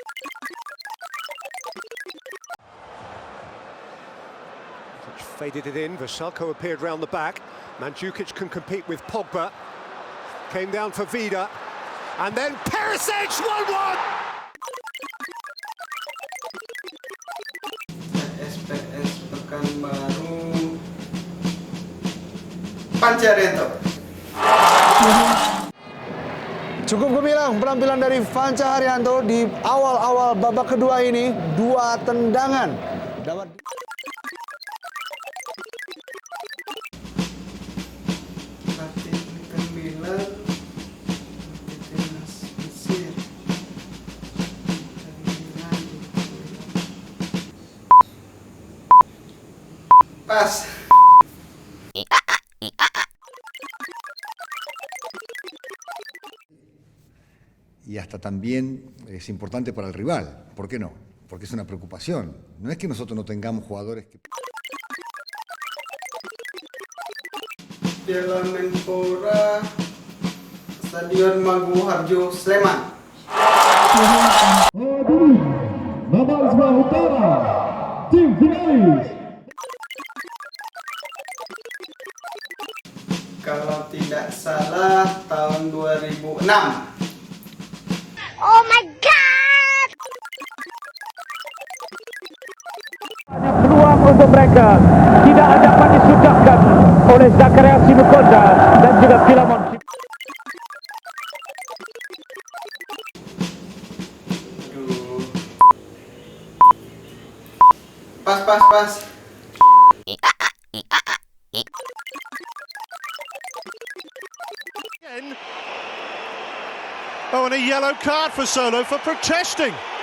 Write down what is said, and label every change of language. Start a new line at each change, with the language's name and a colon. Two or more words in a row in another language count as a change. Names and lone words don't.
English: Faded it in. Vasalko appeared round the back. Mandzukic can compete with Pogba. Came down for Vida. And then Perisic 1-1!
Indonesian: SPS Pekanbaru. Pancarianto. Cukup gemilang penampilan dari Fanca Haryanto di awal-awal babak kedua ini. 2 tendangan dapat Pelatih Inter Milan, Timnas Mesir. Pas.
Spanish: Y hasta también es importante para el rival. ¿Por qué no? Porque es una preocupación. No es que nosotros no tengamos jugadores que...
Indonesian: Piala Menpora, Stadion Magu Harjo, Sleman. Bawang Utara, tim finalis. Kalau tidak salah tahun 2006.
English: Oh my God!
Indonesian: Peluang untuk mereka tidak dapat disudahkan oleh Zakaria Sinukoza dan juga Filamon. Aduh. Pas.
English: Oh, and a yellow card for Solo for protesting.